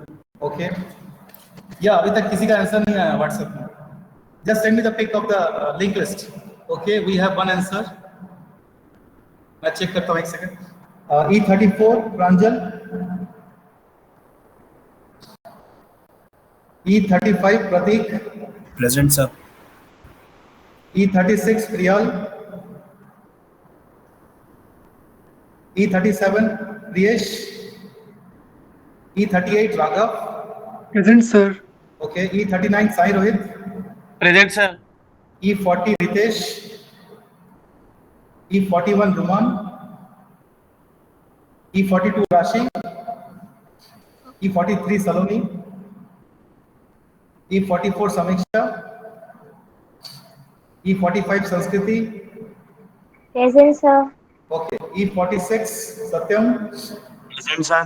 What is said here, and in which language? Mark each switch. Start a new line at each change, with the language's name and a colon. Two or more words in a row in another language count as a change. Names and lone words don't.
Hindi: ओके, या अभी तक किसी का आंसर नहीं आया व्हाट्सएप में?
English: Just send me the pic of the link list. Okay, we have one answer.
Hindi: मैं चेक करता हूँ, एक सेकंड। E34 प्रांजल, E35 प्रतीक।
English: Present, sir.
Hindi: E36 प्रियाल, E37 प्रियेश, E38 राघव।
English: Present, sir.
Hindi: ओके, E39 साई रोहित।
English: Present, sir.
Hindi: E40 रितेश, E41 रुमान, E42 राशि, E43 सलोनी, E44 समीक्षा, E45 संस्कृति।
English: Present sir.
Hindi: ओके, E46 सत्यम,
English: Present, sir.